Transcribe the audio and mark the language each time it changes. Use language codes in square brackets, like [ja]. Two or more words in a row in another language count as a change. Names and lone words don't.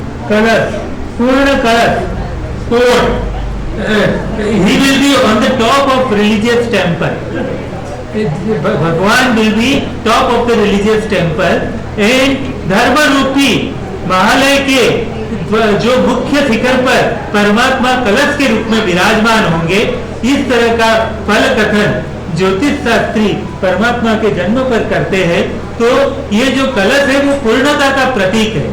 [hi] कलश, पूर्ण कलश, [en] court. He will be on the top of religious temple. Bhagwan will be top of the religious temple and [hi] धर्म रूपी महालय के जो मुख्य शिखर पर परमात्मा कलश के रूप में विराजमान होंगे। इस तरह का फल कथन ज्योतिष शास्त्री परमात्मा के जन्म पर करते हैं। तो ये जो कलश है वो पूर्णता का प्रतीक है।